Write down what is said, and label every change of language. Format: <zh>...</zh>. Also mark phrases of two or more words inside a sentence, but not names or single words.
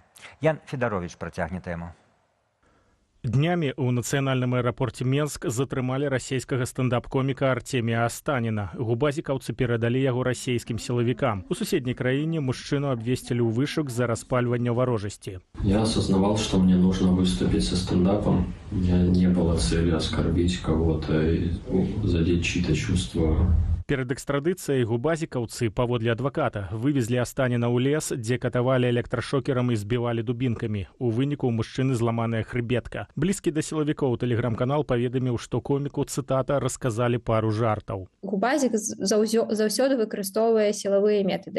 <be>Ян Федарович працягне тэму. Днямі ў нацыянальным аэрапорце Менск затрымалі расійскага стендап-коміка Артемія Астаніна. Губазікаўцы перадалі яго расійскім сілавікам. У суседняй краіне мужчыну абвесцілі ў вышук за распальванне варожасці.</be> <ru>Я осознавал, что мне нужно выступить со стендапом. У меня не было цели оскорбить кого-то и задеть чьи-то чувства.</ru> <be>Перад экстрадыцыяй губазікаўцы, паводле адваката, вывезлі Астаніна ў лес, дзе катавалі электрашокерам і збівалі дубінкамі. У выніку ў мужчыны зламаная хрыбетка. Блізкі да сілавікоў тэлеграм-канал паведаміў, што коміку, цытата, расказалі пару жартаў. Губазік заўсёды выкарыстоўвае сілавыя метады.</be>